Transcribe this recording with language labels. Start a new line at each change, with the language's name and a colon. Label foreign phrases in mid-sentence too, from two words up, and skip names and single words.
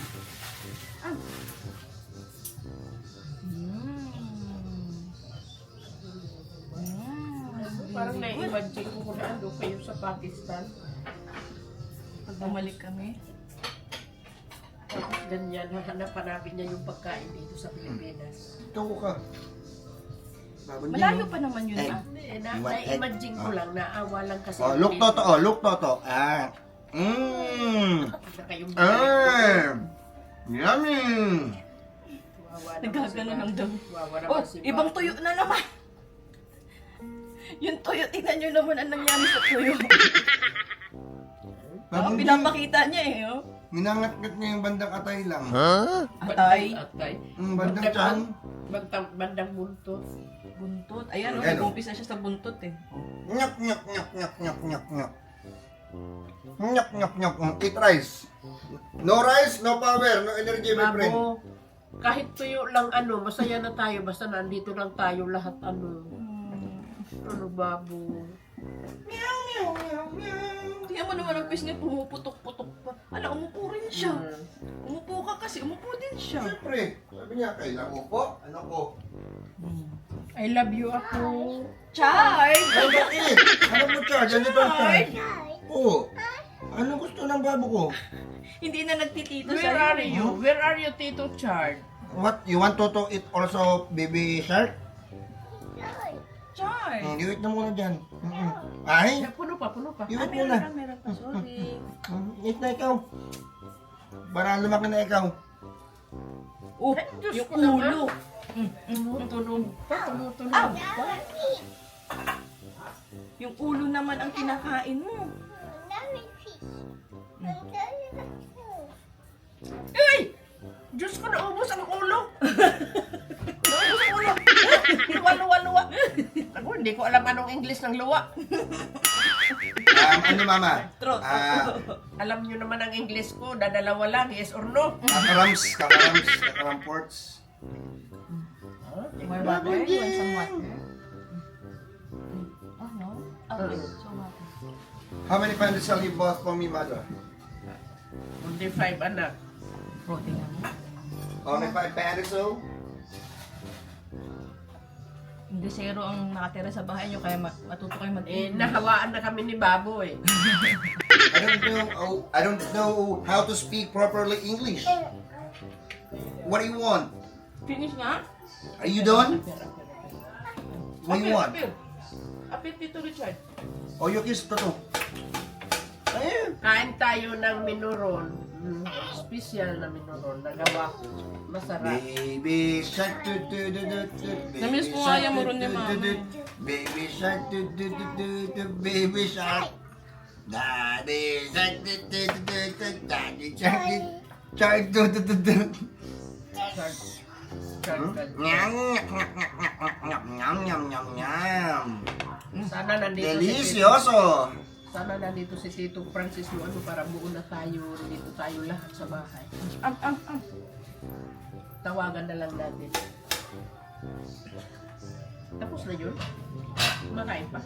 Filipino: Parang na-imagine ko kung ano kayo sa Pakistan. Pag bumalik kami. Tapos ganyan, hanap-hanapin niya yung pagkain dito sa Pilipinas. Ito ko ka. Babon Malayo din, pa naman yun, Egg. ah. Hindi,
English: You want egg?
Filipino: na-imagine ko lang, naawa lang kasi.
English: Oh, look toto. Oh, look toto. Ah.
Filipino: Saka yung Yummy. Nagagano ng dami. Wawa naman Oh, si ibang Bob. tuyo na naman. Yung tuyo, tingnan nyo naman ang nangyari sa tuyo. Babon din. Pinapakita niya eh, oh. Minangat-ngat niya yung bandang atay lang. Atay. Atay. Bandang tiyan. Bandang buntot. Buntot. Ayan, oh, Ayan, oh. nag-umpisa siya sa buntot eh. Nyak. Nyak.
English: Eat rice. No rice, no power, no energy, my friend.
Filipino: Babo, kahit tuyo lang masaya na tayo basta nandito lang tayo lahat Ano babo? Tingnan mo naman ang fish niya, pumuputok-putok pa. Ala, umupo rin siya. Umupo ka kasi, umupo din siya. Siyempre, sabi niya, kailangan ko, ano ko.
English: I love you ako.
Filipino: Char! Ay, bakit? Ano mo, Charge? Ano ito, Charge? Oo. Ano gusto ng babo ko? Hindi na nagtitito
English: Where
Filipino: siya.
English: are you? Where are you, Tito Chard? What? You want to eat also baby shark?
Filipino: Char! Iwit na muna dyan. Ay, Puno pa. iwit Meron muna. ka, sorry. Eat na ikaw. Para lumaki na ikaw. Oh, Diyos yung ko naman. ulo. Tumutunog pa. Aw! Yung ulo naman ang kinakain mo. Ay! Diyos ko, naubos ang ulo. Naubos ang ulo. Luwa. Ako, hindi ko alam anong English ng luwa. Ano mama? Alam nyo naman ang English ko, dadalawa lang,
English: yes or no? Kakaramports. More water? You want some water? Oh, no? Okay, so water. How many pounds shall you bought for me, mother? Only 5 anak.
Filipino: Protein lang.
English: Only 5 pounds so?
Filipino: Hindi zero ang nakatira sa bahay nyo, kaya matuto kayo mag-eat. Nahawaan na kami ni Baboy.
English: I don't know how to speak properly English. What do you want?
Filipino: Finish nga?
English: Are you done? What do you want?
Filipino: Apit dito, Richard.
English: Oh, you kiss to.
Filipino: Ayun. Kain tayo ng minuron. Special na minuron. Nagawa ko. Masarap.
English: Baby shark do do do do do.
Filipino: Namiss ko nga yung muron ni Mama.
English: Baby shark do do do do do. Baby shark. Daddy shark do do do do do. Daddy shark do shark do do do do. Nyam nyam nyam nyam nyam.
Filipino: Sana nandito Delicioso. Sana nandito si Tito Francis mo ano para buo na tayo. Dito tayo lahat sa bahay. Tawagan na lang natin. Tapos na yun? Kumakain pa?